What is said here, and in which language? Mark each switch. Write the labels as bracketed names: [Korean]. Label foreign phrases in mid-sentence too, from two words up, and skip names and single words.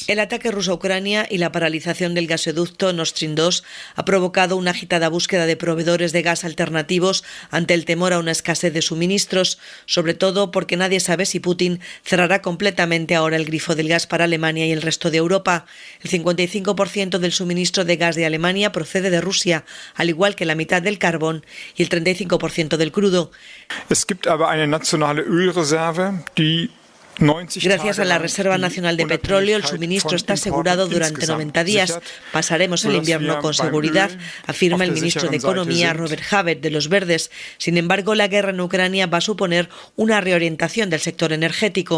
[Spanish] El ataque ruso a Ucrania y la paralización del gasoducto Nord Stream 2 ha provocado una agitada búsqueda de proveedores de gas alternativos ante el temor a una escasez de suministros, sobre todo porque nadie sabe si Putin cerrará completamente ahora el grifo del gas para Alemania y el resto de Europa. El 55% del suministro de gas de Alemania procede de Rusia, al igual que la mitad del carbón y el 35% del crudo. [German] Es gibt aber eine nationale Ölreserve, die [Spanish] Gracias a la Reserva Nacional de Petróleo, el suministro está asegurado durante 90 días. Pasaremos el invierno con seguridad, afirma el ministro de Economía, Robert Habeck, de los Verdes. Sin embargo, la guerra en Ucrania va a suponer una reorientación del sector energético.